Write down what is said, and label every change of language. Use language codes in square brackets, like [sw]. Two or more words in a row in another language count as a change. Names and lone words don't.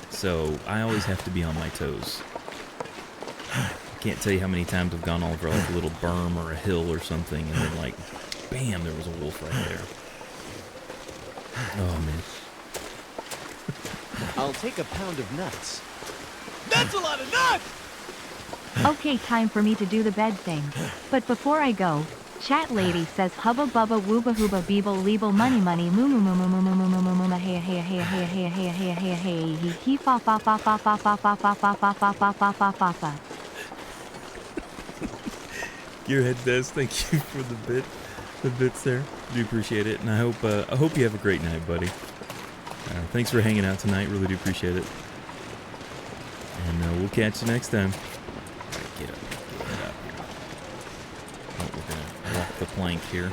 [en] So I always have to be on my toes. I can't tell you how many times I've gone over like a little berm or a hill or something, and then like, bam, there was a wolf right there. Oh man. I'll take a pound of nuts. That's a lot of nuts! Okay, time for me to do the bed thing. But before I go, chat lady says hubba bubba wooba hooba beeble leeble money money moo moo moo moo moo moo moo moo moo moo moo hey hey hey hey hey hey hey hey hey he he fa fa fa fa fa fa fa fa fa fa fa fa fa fa fa fa. Gearhead Des, thank you for the bits there. Do appreciate it, and I hope you have a great night, buddy. Thanks for hanging out tonight. Really do appreciate it. And we'll catch you next time. Get up here. Oh, we're gonna walk the plank here.